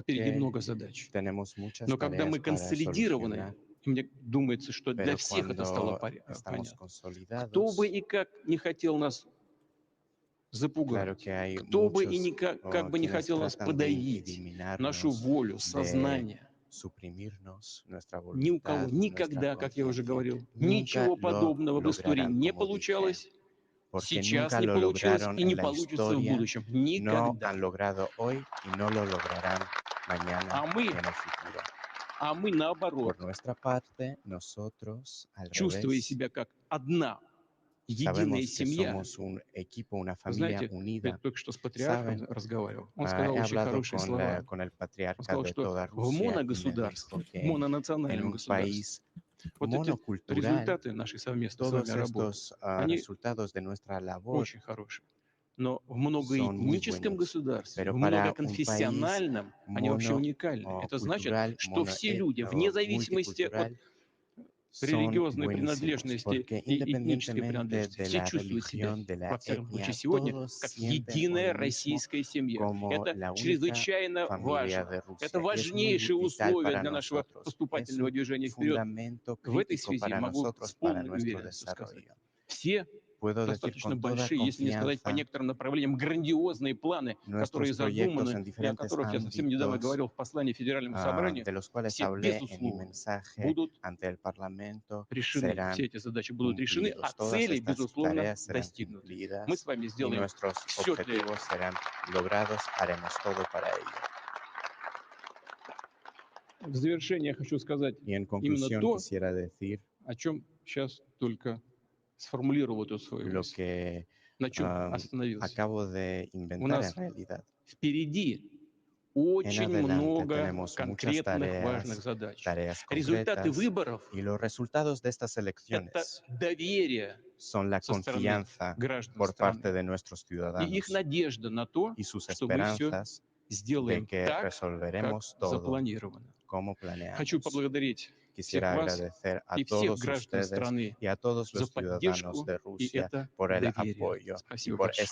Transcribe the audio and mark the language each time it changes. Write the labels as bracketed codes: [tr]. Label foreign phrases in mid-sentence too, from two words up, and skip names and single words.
[ru] впереди [es] que [ru] много задач. [es] tenemos muchas [ru] Но когда [es] tareas [ru] мы [es] para [ru] консолидированы, [es] solucionar, [ru] и мне думается, что для [es] pero [ru] всех это стало [es] cuando estamos [ru] понятно. Кто бы [es] consolidados, [ru] и как не хотел нас [es] claro [ru] запугать, [es] que hay [ru] кто бы и [es] muchos [ru] как бы не [es] quienes [ru] хотел нас [es] tratan de [ru] подавить, нашу [es] eliminarnos, [ru] волю, [es] de [ru] сознание, [es] suprimirnos nuestra [ru] ни у кого [es] voluntad, nuestra [ru] никогда, как я уже [es] conciencia. [ru] говорил, [es] Nunca [ru] ничего [es] lo [ru] подобного в истории [es] lograrán, [ru] не [es] como dije, [ru] получалось, [es] porque [ru] сейчас [es] nunca [ru] не [es] lo [ru] получилось [es] lograron [ru] и не [es] en la [ru] получится в [es] historia, [ru] будущем. [es] no [ru] Никогда. [es] han logrado hoy y no lo lograrán mañana [ru] А [es] ni en el futuro. [ru] мы наоборот, [es] Por nuestra parte, nosotros, al [ru] чувствуя [es] revés, [ru] себя как одна единая [es] sabemos que [ru] семья. [es] somos un equipo, una [ru] Вы [es] familia [ru] знаете, я [es] unida. [ru] только что с патриархом [es] Saben, [ru] разговаривал. Он сказал [es] he [ru] очень [es] hablado [ru] хорошие слова. [es] con el [ru] Он [es] patriarca [ru] сказал, [es] de [ru] что [es] toda [ru] в [es] Rusia y me [ru] моногосударстве, [es] dijo [ru] в [es] que en [ru] мононациональном [es] un [ru] государстве, [es] país [ru] вот эти [es] monocultural, [ru] результаты нашей совместной с вами [es] todos [ru] работы, [es] estos [ru] они [es] resultados de nuestra labor [ru] очень хорошие. Но в [es] son muy [ru] многоэтническом [es] buenos, [ru] государстве, [es] pero [ru] в [es] para un país [ru] многоконфессиональном, они вообще уникальны. Это значит, [es] monocultural, [ru] что все люди, вне зависимости от [es] son [ru] религиозной [es] buenísimos, [ru] принадлежности [es] porque [ru] и этнической [es] independientemente [ru] принадлежности, [es] de [ru] все [es] la [ru] чувствуют себя, [es] religión, de la [ru] во всяком случае [es] etnia, [ru] сегодня, [es] todos [ru] как [es] sienten [ru] единая [es] hoy mismo [ru] российская семья. [es] como [ru] Это [es] la única [ru] чрезвычайно [es] familia [ru] важно. [es] de [ru] Это [es] Rusia y es muy [ru] важнейшее [es] vital [ru] условие [es] para [ru] для нашего [es] nosotros. Es [ru] поступательного [es] un [ru] движения вперед. [es] fundamento [ru] В этой [es] crítico [ru] связи [es] para [ru] могу [es] nosotros, [ru] с [es] para [ru] полной [es] nuestro [ru] уверенностью сказать, [es] desarrollo. [ru] все [es] Puedo decir [ru] достаточно [es] con toda [ru] большие, если не сказать по [es] confianza, [ru] некоторым направлениям, грандиозные планы, которые [es] nuestros proyectos [ru] задуманы, [es] en [ru] и о [es] diferentes [ru] которых я совсем недавно [es] ámbitos, [ru] говорил в послании Федеральному собранию, [es] de los cuales [ru] все, [es] hablé en mi [ru] безусловно, [es] mensaje [ru] будут [es] ante el Parlamento, [ru] решены. [es] serán [ru] Все эти задачи будут решены, а [es] cumplidos. Todas [ru] цели, [es] estas [ru] безусловно, [es] tareas serán [ru] достигнуты. Мы [es] cumplidas [ru] с вами [es] y [ru] сделаем [es] nuestros [ru] все для этого. [es] objetivos serán logrados. Haremos todo para ello. [ru] В завершение я хочу сказать [es] Y en [ru] именно [es] conclusión [ru] то, [es] quisiera decir [ru] о чем сейчас только сформулировал эту свою [es] lo [ru] мысль, [es] que [ru] на чем остановился. [es] acabo de [ru] У [es] inventar en [ru] нас [es] realidad. [ru] впереди [es] En [ru] очень [es] adelante [ru] много [es] tenemos muchas [ru] конкретных важных задач. [es] tareas [ru] Результаты [es] concretas [ru] выборов [es] y los resultados de estas [ru] – это [es] elecciones [ru] доверие [es] son la [ru] со стороны [es] confianza [ru] граждан [es] por parte [ru] страны [es] de nuestros [ru] и их [es] ciudadanos [ru] надежда на то, [es] y sus [ru] что мы все [es] esperanzas de [ru] сделаем [es] que [ru] так, как [es] resolveremos todo [ru] запланировано. [es] como [ru] Хочу [es] planeamos. [ru] поблагодарить всех [es] Quisiera [ru] вас [es] agradecer a [ru] и всех [es] todos [ru] граждан [es] ustedes [ru] страны [es] y a todos [ru] за [es] los ciudadanos [ru] поддержку [es] de [ru] и [es] Rusia [ru] это [es] por el [ru] доверие. [es] apoyo y [ru] Спасибо [es] por [ru] большое.